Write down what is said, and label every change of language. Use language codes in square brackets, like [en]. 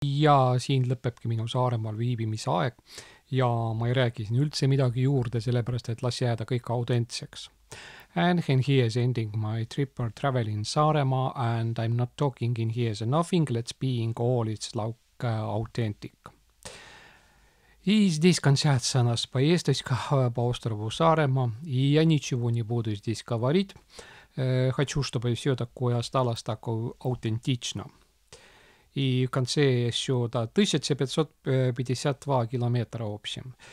[et] Ja siin lõpebki minu Saaremaal viibimisaeg ja ma ei räägi siin üldse midagi juurde, sellepärast et las jääda kõik autentseks. [en] And here is ending my trip or travel in Saaremaa and I'm not talking in here as nothing, let's being all it's like authentic. [ru] И здесь кончается наша поездочка по острову Саарема, и я ничего не буду здесь говорить. Хочу, чтобы все такое осталось такое аутентично. И в конце еще 1552 километра в общем.